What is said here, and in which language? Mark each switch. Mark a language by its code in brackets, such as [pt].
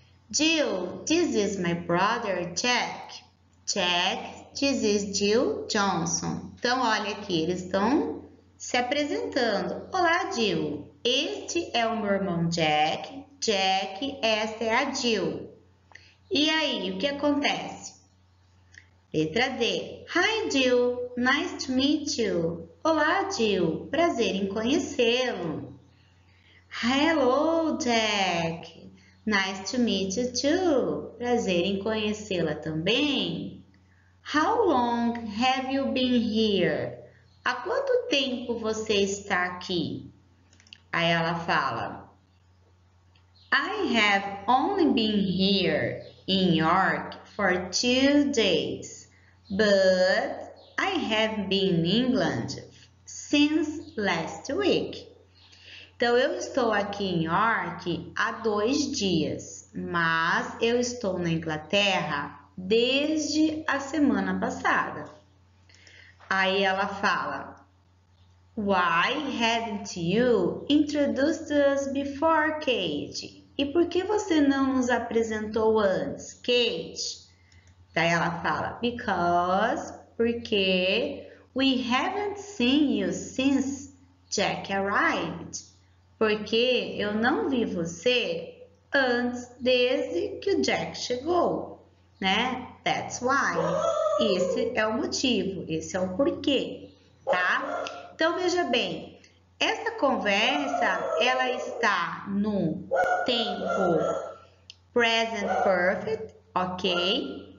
[en] Jill, this is my brother Jack. Jack, this is Jill Johnson. [pt] Então, olha aqui, eles estão se apresentando. Olá, Jill. Este é o meu irmão Jack. Jack, esta é a Jill. E aí, o que acontece? Letra D. [en] Hi, Jill. Nice to meet you. [pt] Olá, Jill. Prazer em conhecê-lo. [en] Hello, Jack. Nice to meet you too. [pt] Prazer em conhecê-la também. [en] How long have you been here? [pt] Há quanto tempo você está aqui? Aí ela fala, [en] I have only been here in York for 2 days, but I have been in England since last week. [pt] Então, eu estou aqui em York há 2 dias, mas eu estou na Inglaterra desde a semana passada. Aí ela fala, [en] Why hadn't you introduced us before, Kate? [pt] E por que você não nos apresentou antes, Kate? Daí ela fala, porque [en] we haven't seen you since Jack arrived. [pt] Porque eu não vi você desde que o Jack chegou, né? [en] That's why. [pt] Esse é o motivo, esse é o porquê, tá? Então, veja bem, essa conversa, ela está no tempo present perfect, ok?